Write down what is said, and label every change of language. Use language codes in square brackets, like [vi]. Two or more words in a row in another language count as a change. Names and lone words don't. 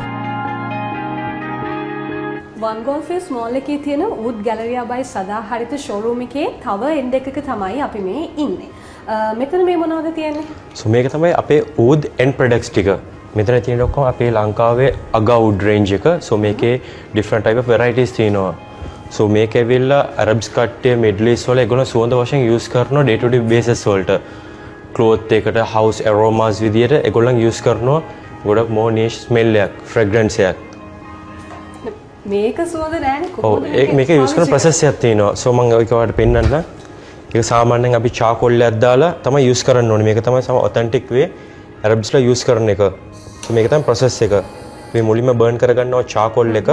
[si] One Golf Face Mall එකේ තියෙන Oud Galleria by සදාහරිත showroom එකේ තව end එකක තමයි අපි මේ ඉන්නේ. මෙතන මේ මොනවද තියෙන්නේ? So මේක තමයි අපේ [en] Oud end products [si] ටික. මෙතන තියෙන ඔක්කොම අපේ ලංකාවේ අගා [en] wood range [si] එක. So මේකේ [en] different type of varieties [si] තියෙනවා. So මේක ඇවිල්ලා Arabs කට්ටිය Middle East වල ඒගොල්ලෝ සුවඳ වශයෙන් use කරනවා [en] day to day basis [si] වලට. cloth එකට [en] house aromas [si] විදියට ඒගොල්ලන් use කරනවා ගොඩක් [en] more niche smell [si] එකක් fragrance එකක්. මේක සුවඳ නෑනේ ඔව් කොහොමද මේක යූස් කරන ප්‍රොසෙස් එකක් තියෙනවා. සෝ මම ඒක ඔයාලට පෙන්නන්න. ඒක සාමාන්‍යයෙන් අපි චාකෝල් එකක් දාලා තමයි යූස් කරන්න ඕනේ. මේක තමයි [en] some authentic way [si] ඇරබ්ස්ලා යූස් කරන එක. සෝ මේක තමයි ප්‍රොසෙස් එක. මේ මුලින්ම බර්න් කරගන්නවා චාකෝල් එක.